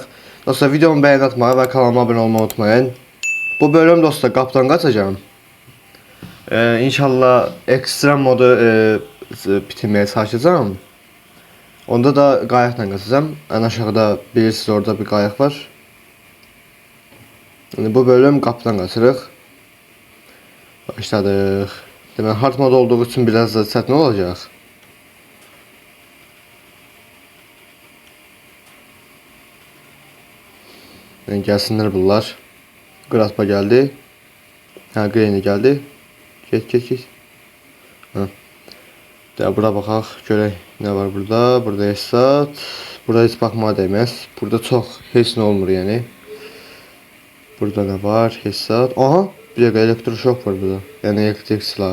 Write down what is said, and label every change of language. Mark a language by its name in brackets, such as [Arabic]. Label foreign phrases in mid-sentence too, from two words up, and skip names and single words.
[Turkish] Dostlar videomu beğen atmayı ve kanalıma abone olmayı unutmayın. [Azerbaijani] Bu bölüm dostlar qapıdan qaçacağım. [Turkish] İnşallah ekstrem modu bitirmeye çalışacağım. [Azerbaijani] Onda da qayıqla qaçacağım. [Turkish] En aşağıda [Azerbaijani] bilirsiniz orada bir qayıq var. Yani bu bölüm qapıdan qaçırıq. Başladıq. Demək [English] hard mod [Azerbaijani] olduğu için biraz da çətin olacaq. Yani gəlsinlər bunlar. [Turkish] Graspa geldi. Ha Granny geldi. [Azerbaijani] Get. Ha. De bura baxaq, görək nə var burada. Burada Esat. Burada heç baxmağa dəyməz. Burada çox heç nə olmur yəni. Burada nə var? Esat. Aha, bir dəqiqə elektroşok var burada. Yəni elektrik silah.